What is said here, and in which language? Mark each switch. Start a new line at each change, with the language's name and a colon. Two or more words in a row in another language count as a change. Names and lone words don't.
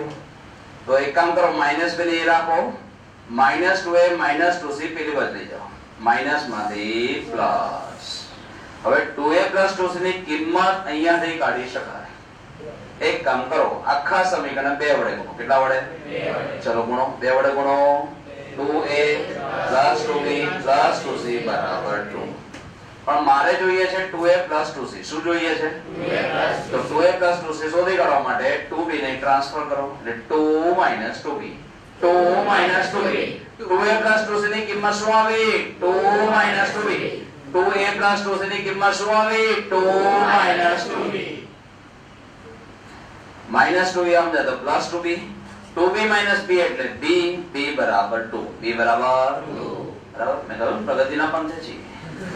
Gujarati: તો એક કામ કરો, -B ને રાખો,
English: -2A minus 2C
Gujarati: પેલી બાજુ લઈ જાઓ, માઇનસ માંથી પ્લસ. હવે
English: 2A plus 2C
Gujarati: ની કિંમત અહીંયાથી કાઢી શકાય. એક કામ કરો, આખા સમીકરણ 2 વડે ગુણો. કેટલા વડે? 2 વડે. ચલો ગુણો. 2 વડે ગુણો.
English: 2A plus 2B plus 2C બરાબર 2.
Gujarati: પણ મારે જોઈએ છે
English: 2A plus 2C.
Gujarati: શું જોઈએ છે?
English: 2A plus 2C.
Gujarati: તો
English: 2A plus 2C
Gujarati: શોધી કાઢવા માટે 2B ને ટ્રાન્સફર કરો એટલે
English: 2 minus 2B. 2 minus 2B. 2A plus 2C
Gujarati: ની કિંમત શું આવી?
English: 2 minus 2B. 2A plus 2C
Gujarati: ની કિંમત શું આવી?
English: 2 minus 2B. minus 2
Gujarati: આમ જાય તો
English: plus 2B. 2B minus B
Gujarati: એટલે B. B બરાબર 2. B બરાબર 2. બરાબર? મેં કહ્યું પ્રગતિના પંથે છીએ.